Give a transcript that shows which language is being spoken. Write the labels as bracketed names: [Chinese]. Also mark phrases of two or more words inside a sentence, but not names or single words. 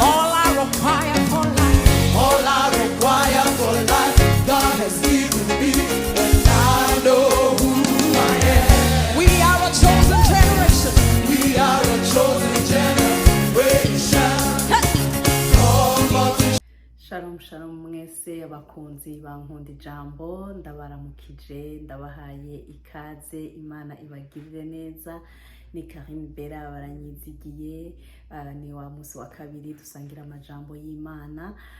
[English] All I require for life, All I require for life, God has given me, and I know who I am. we are a chosen generation. We are a chosen generation, called for to. [Hebrew] Shalom shalom [Rundi] mwese abakunzi bankunda ijambo ndabaramukije ndabahaye ikaze Imana ibagirire neza. Ni Karim Bera baranyizigiye, ni wa munsi wa kabiri dusangira amajambo y'Imana.